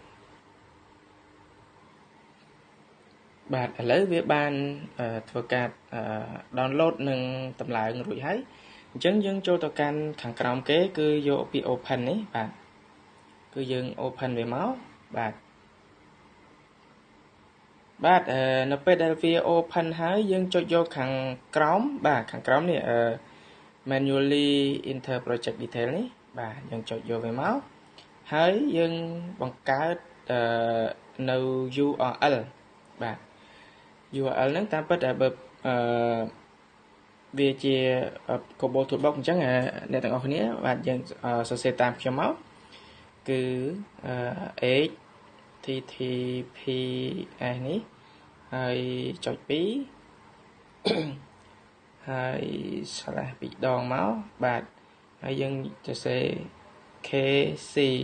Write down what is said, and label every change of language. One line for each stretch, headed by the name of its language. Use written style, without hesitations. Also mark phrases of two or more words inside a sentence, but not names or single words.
Khmer: បាទឥឡូវវាបានធ្វើការ download និងតម្លើងរួចហើយអញ្ចឹងយើងចូលទៅកាន់ខាងក្រោមគេគឺយកពាក្យ open នេះបាទគឺយើង open វាមក បាទនៅពេលដែលវា open ហើយយើងចុចយកខាងក្រោមបាទខាងក្រោមនេះ
English: manually enter project detail
Khmer: នេះបាទយើងចុចយកវាមកហើយយើងបង្កើតនៅ URL បាទ URL ហ្នឹងតាមពិតបើ វាជា Kobo Toolbox អញ្ចឹងអ្នកទាំងអស់គ្នាបាទយើងសរសេរតាមខ្ញុំមកគឺ https នេះហើយចុច2ហើយ slash ពីរដងមកបាទហើយយើងសរសេរ kc